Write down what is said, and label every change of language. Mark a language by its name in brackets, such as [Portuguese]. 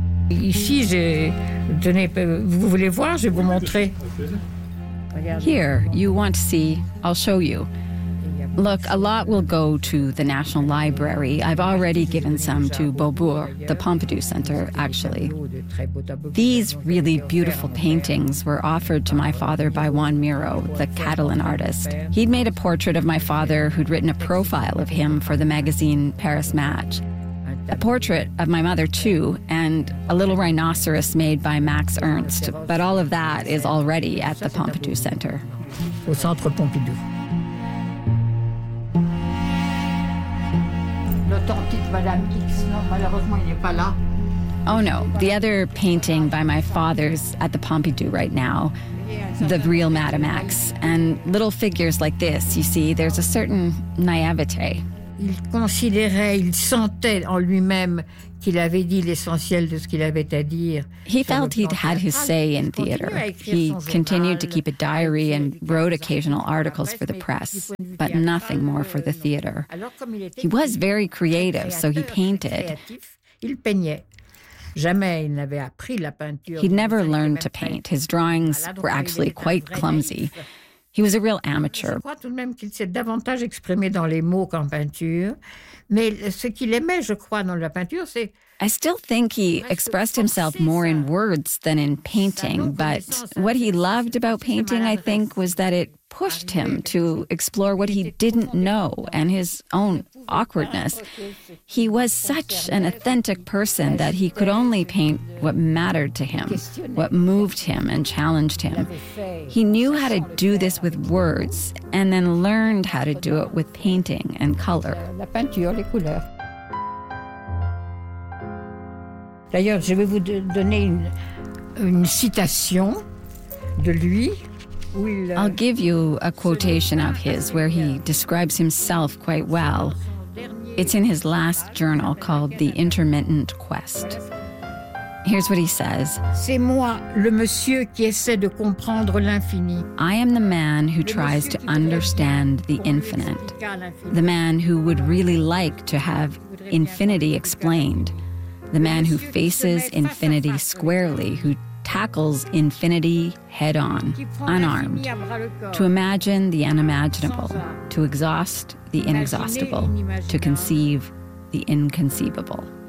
[French] Ici, vous voulez voir, je vais vous montrer. [English] Here, you want to see, I'll show you. Look, a lot will go to the National Library. I've already given some to Beaubourg, the Pompidou Center, actually. These really beautiful paintings were offered to my father by Juan Miró, the Catalan artist. He'd made a portrait of my father who'd written a profile of him for the magazine Paris Match. A portrait of my mother, too, and a little rhinoceros made by Max Ernst. But all of that is already at the Pompidou Center. [French] Au Centre Pompidou. L'authentique Madame X, non, malheureusement, il n'est pas là. [English] Oh, no. The other painting by my father's at the Pompidou right now. The real Madame X. And little figures like this, you see, there's a certain naivete. [French] il considérait, il sentait en lui-même qu'il avait dit l'essentiel de ce qu'il avait à dire. [English] He felt he'd had his say in theater. He continued to keep a diary and wrote occasional articles for the press, but nothing more for the theater. He was very creative, so he painted. [French] Il peignait. Jamais il n'avait appris la peinture. [English] He'd never learned to paint. His drawings were actually quite clumsy. He was a real amateur. [French] Je crois tout de même qu'il s'est davantage exprimé dans les mots qu'en peinture. Mais ce qu'il aimait, je crois, dans la peinture, c'est... [English] I still think he expressed himself more in words than in painting, but what he loved about painting, I think, was that it pushed him to explore what he didn't know and his own awkwardness. He was such an authentic person that he could only paint what mattered to him, what moved him and challenged him. He knew how to do this with words and then learned how to do it with painting and color. [French] La peinture, les couleurs. D'ailleurs, je vais vous donner une citation de lui. [English] I'll give you a quotation of his where he describes himself quite well. It's in his last journal called The Intermittent Quest. Here's what he says. [French] C'est moi, le monsieur qui essaie de comprendre l'infini. [English] I am the man who tries to understand the infinite. The man who would really like to have infinity explained. The man who faces infinity squarely, who tackles infinity head on, unarmed, to imagine the unimaginable, to exhaust the inexhaustible, to conceive the inconceivable.